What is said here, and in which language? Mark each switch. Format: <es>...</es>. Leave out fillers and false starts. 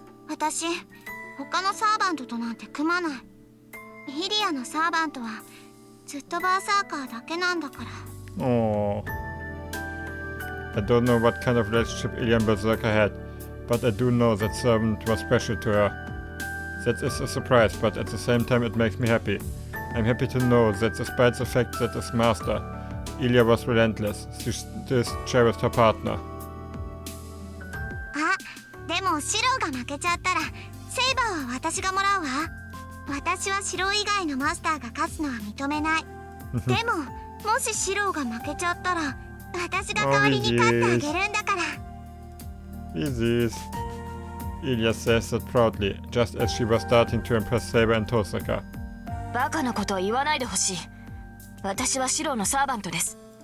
<ja>私、他のサーバントとなんて組まない。イリアのサーバントはずっとバーサーカーだけなんだから。</ja> <en>Oh. I don't know what kind of relationship Elia and Berserker had, but I do know that servant was special to her. That is a surprise, but at the same time it makes me happy. I'm happy to know that despite the fact that as master, Elia was relentless. She still cherished her partner.</en> <ja>あ、でもシローが負けちゃったらセイバーは私がもらうわ。私はシロー以外のマスターが勝つのは認めない。でももしシローが負けちゃったら私が代わりに勝ってあげるんだから。</ja> <de>Wie süß.</de> <en>Elia says that proudly, just as she was starting to impress Saber and Tosaka.</en> <ja>バカなことを言わないでほしい。私はシローのサーバントです。</ja>